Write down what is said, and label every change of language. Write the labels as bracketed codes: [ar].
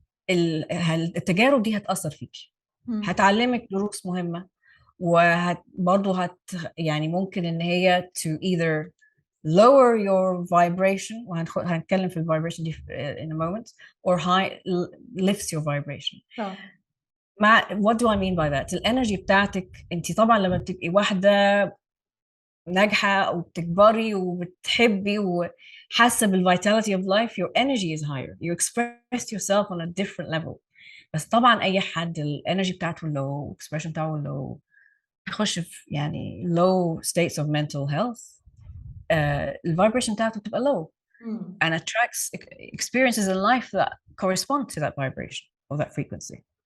[ar] التجارب دي هتأثر فيك. هتعلمك دروس مهمة, وبرضه ممكن ان هي [en] to either lower your vibration, [ar] وهنتكلم في vibration دي [en] in a moment, or lifts your vibration. What do I mean by that? [ar] الانرجي بتاعتك انت طبعا لما بتبقي واحدة ناجحة وبتكبري وبتحبي وحاسة بال [en] vitality of life, your energy is higher. You express yourself on a different level. [ar] بس طبعا أي حد الانرجي بتاعته [en] low, expression بتاعه low, يخش في يعني low states of mental health, الvibration بتاعته بتبقى low and attracts experiences in life that correspond to that vibration or that frequency.